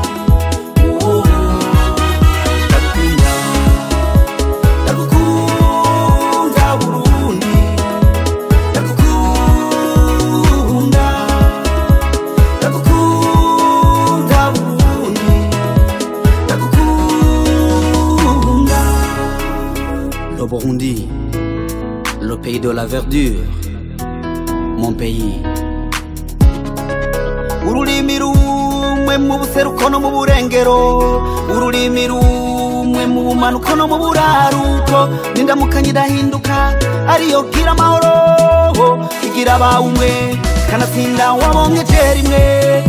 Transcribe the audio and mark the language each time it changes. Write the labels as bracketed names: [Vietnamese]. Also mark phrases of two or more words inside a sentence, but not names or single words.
[Rundi] Ndagukunda ndagukunda Burundi, ndagukunda ndagukunda Burundi, ndagukunda. [French] Le Burundi, le pays de la verdure, mon pays. [Rundi] Ururimi rumwe mu buseruko no mu burengero, ururimi rumwe mu bumanuko no mu buraruko, n'indamukanyo idahinduka ariyo gira amahoro, igira abawumwe kanatsinda wabonkeje rimwe.